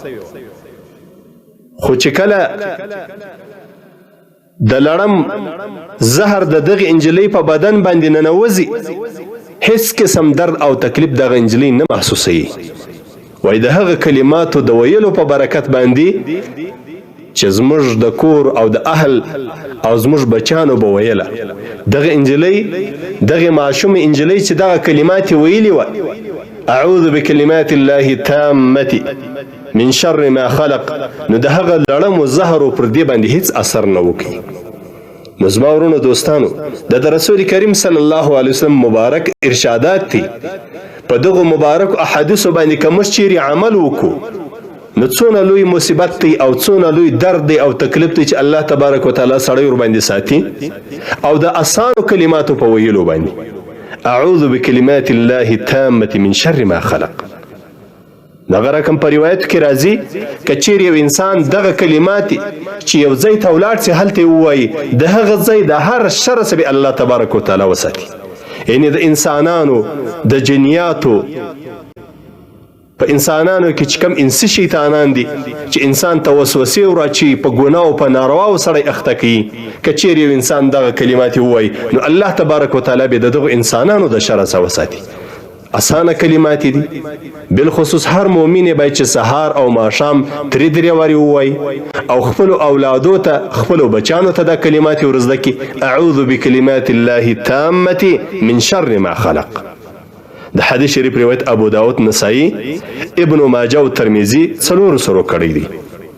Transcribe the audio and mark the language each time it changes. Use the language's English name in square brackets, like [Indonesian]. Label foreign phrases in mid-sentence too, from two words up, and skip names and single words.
[Pashto] خو چې کله د لړم زهر د دغې نجلۍ په بدن باندې ننوځي هیڅ قسم درد او تکلیف دغه نجلۍ نه محسوسوي. وایي د هغه کلماتو د ویلو په برکت باندې چې زموږ د کور او د اهل او زموږ بچانو به ویله دغه انجلۍ دغه معصومه انجلۍ چې دغه کلمات ویلي وه [Arabic] اعوذ بکلمات الله التامه من شر ما خلق [Pashto] نو د هغه لړم و زهرو پر دې باندې هیڅ اثر نه وکړي. نو زما ورونو دوستانو د رسول کریم [Arabic] صلی الله علیه وسلم [Pashto] مبارک ارشادات دي په دغه مبارک احادیثو باندې که موږ چیرې عمل وکړو نو څونه لوی مصیبت دی او څونه لوی درد دی او تکلیف دی چې [Arabic] الله تبارک وتعالی [Pashto] سړی ورباندې ساتي او د اسانو کلماتو په ویلو باندې [Arabic] اعوذ بکلمات الله التامه من شر ما خلق. [Pashto] دغه رقم په روایت کې راځي که چیرې یو انسان دغه کلمات چې یو ځای ته ولاړ سي هلته ووایي د هغه ځای د هر شر څخه به [Arabic] الله تبارک وتعالی [Pashto] وساتي. یعنی د انسانانو د جنیاتو په انسانانو کې چې کوم انسي شیطانان دي چې انسان ته وسوسې وراچي په ګناه او په نارواو سړی اخته کوي که چیرې یو انسان دغه کلمات ووایي نو [Arabic] الله تبارک وتعالی [Pashto] به د دغو انسانانو د شر څخه وساتي. اسانه کلمات دي بالخصوص هر مؤمن باید چې سهار او ماښام درې وارې ووایي او خپلو اولادو ته خپلو بچانو ته دا کلمات ورزده کړي [Arabic] اعوذ بکلمات الله التامه من شر ما خلق. [Pashto] د حدیث شریف روایت ابو داود نسائی ابن ماجه او ترمذی څلورو سره کړی دی.